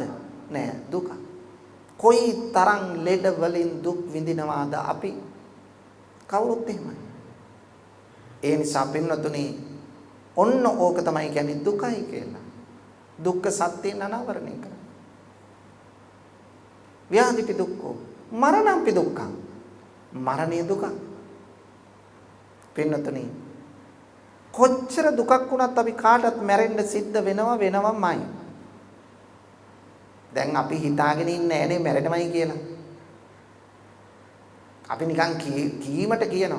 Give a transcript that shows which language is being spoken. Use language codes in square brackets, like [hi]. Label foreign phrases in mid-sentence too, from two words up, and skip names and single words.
[si] නෑ දුක. කොයි තරම් ලෙඩ වලින් දුක් විඳිනවාද අපි? කවුරුත් එහෙමයි. ඒ නිසා පින්නතුනි ඔන්න ඕක තමයි කියන්නේ දුකයි කියලා. දුක්ඛ සත්‍යයෙන් අනාවරණය කරනවා. [pi] ව්‍යාධිපි දුක්ඛෝ මරණම්පි දුක්ඛං. [si] මරණය දුක. පින්නතුනි කොච්චර දුකක් වුණත් අපි කාටවත් මැරෙන්න සිද්ධ වෙනවමයි. දැන් අපි හිතාගෙන ඉන්නේ නෑනේ මැරෙනවයි කියලා. අපි නිකන් කීමට කියනවා.